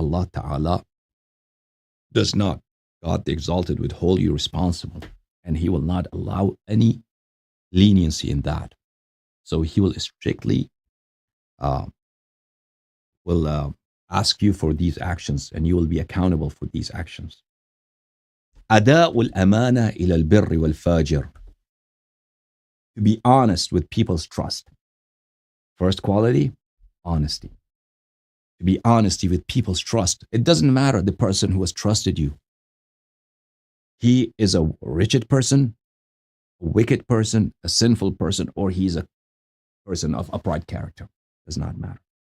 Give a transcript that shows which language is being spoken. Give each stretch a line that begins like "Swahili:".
English: Allah Ta'ala does not, God the Exalted, would hold you responsible, and He will not allow any leniency in that. So He will strictly ask you for these actions, and you will be accountable for these actions.
Arabic: أداء الأمانة إلى البر والفاجر.
English: To be honest with people's trust. First quality, honesty. To be honesty with people's trust. It doesn't matter the person who has trusted you. He is a wretched person, a wicked person, a sinful person, or he's a person of upright character. Does not matter.